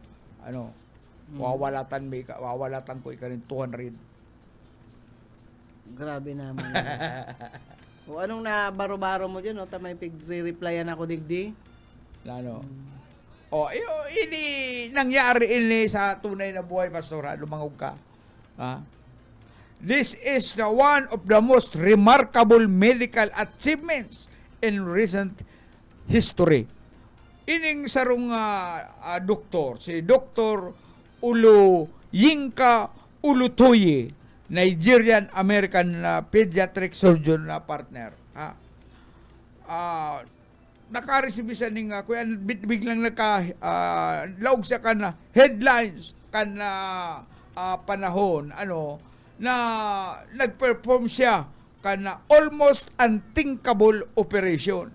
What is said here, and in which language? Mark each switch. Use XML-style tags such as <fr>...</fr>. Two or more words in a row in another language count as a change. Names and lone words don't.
<bik>Wawalatan ko ikaw ng 200. Grabe naman. Anong na baro-baro mo dyan? Tamay pig-replyan ako digdi? Ini nangyari ini sa tunay na buhay, Pastor. Lumangog ka.</bik> <en>This is one of the most remarkable medical achievements in recent history.</en> <bik>Ining sarong doktor, si Dr. Yinka Ulutoye,</bik> <en>Nigerian-American pediatric surgeon na partner.</en> <bik>Naka-receive siya ning biglang laog siya kan headlines kan panahon na nag-perform siya kana</bik> <en>almost unthinkable operation.</en>